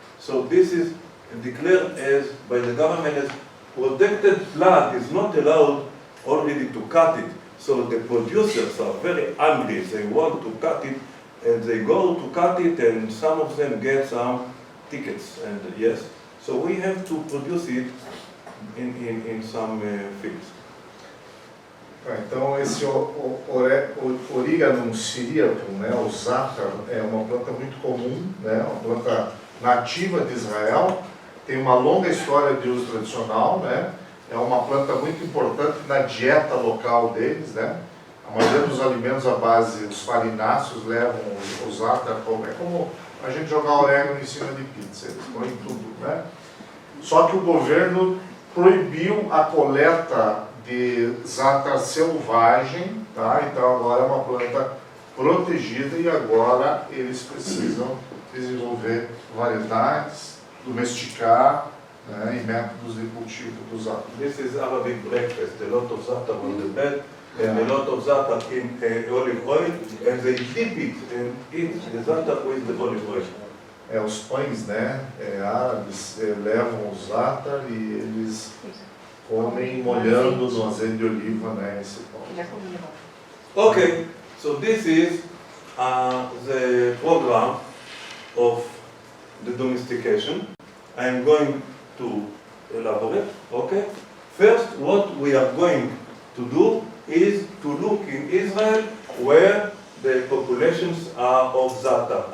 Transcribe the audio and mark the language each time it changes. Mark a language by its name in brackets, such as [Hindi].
[English] So this is declared as by the government as protected plant is not allowed already to cut it. So the producers are very angry. They want to cut it, and they go to cut it, and some of them get some tickets. And yes, so we have to produce it in some fields. [Portuguese] Então esse Origanum syriacum, né, o zátar, é uma planta muito comum, né, uma planta nativa de Israel, tem uma longa história de uso tradicional, né, é uma planta muito importante na dieta local deles, né, a maioria dos alimentos à base dos farináceos levam o zátar, é como a gente jogar orégano em cima de pizza, eles põem tudo, né. Só que o governo proibiu a coleta de zátar selvagem, tá? Então agora é uma planta protegida e agora eles precisam desenvolver variedades, domesticar, né, e métodos de cultivo do zátar. [English] This is Arabic breakfast, a lot of za'atar on the bed, and a lot of za'atar in olive oil, and they dip it and eat the za'atar with the olive oil. [Portuguese] Os pães, né, árabes levam o zátar e eles comem molhando no azeite de oliva, né, esse pão. Já comi agora. [English] Okay, so this is the program of the domestication. I am going to elaborate. Okay. First, what we are going to do is to look in Israel where the populations are of that type.